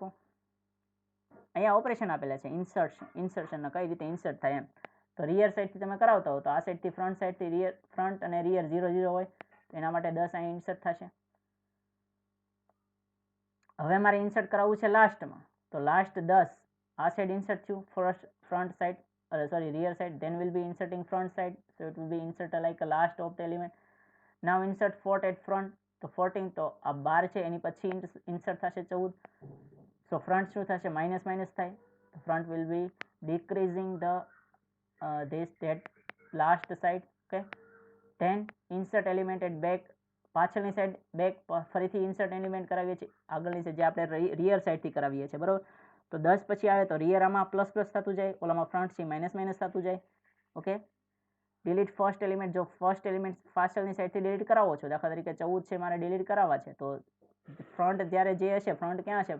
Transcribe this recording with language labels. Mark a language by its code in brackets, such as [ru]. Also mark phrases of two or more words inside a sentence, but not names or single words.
[gu] અહીંયા ઓપરેશન આપેલા છે ઇન્સર્શનના, કઈ રીતે ઇન્સર્ટ થાય એમ. તો [en] rear sideથી [gu] તમે કરાવતા હો તો [en] આ sideથી front sideથી rear, [gu] ફ્રન્ટ અને રિયર 0 0 હોય તો એના માટે 10 અહીં ઇન્સર્ટ થશે. હવે મારે ઇન્સર્ટ કરાવવું છે લાસ્ટમાં, તો લાસ્ટ 10 આ સાઈડ ઇન્સર્ટ થયું, [en] first front side, sorry rear side, then will be inserting front side, so it will be inserted like a last of the element. Now insert 4 at front, [gu] તો 14 તો આ 12 છે એની પછી ઇન્સર્ટ થશે 14. સો ફ્રન્ટ શું થશે? [en] minus minus [gu] થાય, તો [en] front will be decreasing the this that last side. Okay, then insert element at back, [gu] પાછળની સાઈડ બેક, ફરીથી [en] insert element [gu] કરાવીએ છીએ આગળની સાઈડ જે આપણે રિયર સાઈડથી કરાવીએ છીએ, બરાબર. તો 10 પછી આવે તો રિયર આમાં [en] plus plus [gu] થતું જાય, ઓલામાં ફ્રન્ટ છે [en] minus minus [gu] થતું જાય. ઓકે, [en] delete first element, [gu] જો [en] first element [gu] પાછળની સાઈડથી ડિલીટ કરાવો છો, દાખલા તરીકે 14 છે મારે ડિલીટ કરાવવા છે, તો ફ્રન્ટ જ્યારે જે હશે, ફ્રન્ટ ક્યાં હશે?